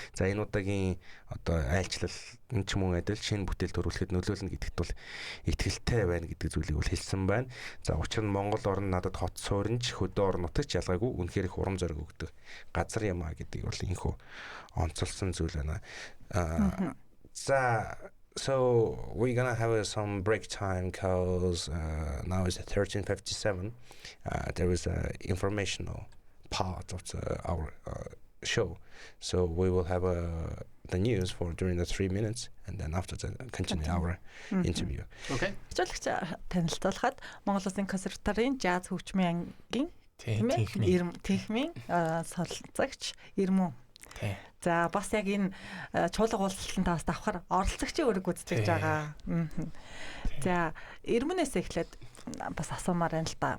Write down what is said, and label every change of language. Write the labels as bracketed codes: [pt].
[mn] За энэ удаагийн одоо айлчлал энэ ч мөн адил шинэ бүтээл төрүүлэхэд нөлөөлнө гэдэгт бол итгэлтэй байна гэдэг зүйлийг бол хэлсэн байна. За учир нь Монгол орн надад хот сууринч хөдөө орн нутагч ялгаагүй үнэхээр их урам зориг өгдөг газар юм а гэдгийг бол инхүү онцолсон зүйл байна. [en] За so we're gonna have some break time because now it's 13:57. There is a informational part of our show, so we will have the news for during the 3 minutes, and then after that continue our interview. Okay. [mn] Хөгжүүлэгч танилцуулахад Монгол Улсын консерваторийн жаз хөгжмийн ангийн техникийн солилцогч Ирмүү. За бас яг энэ чуулга уулзалтанд бас давхар оролцогчийн үүрэг гүйцэтгэж байгаа. За Ирмүнээс эхлээд бас асуумаар байна л да.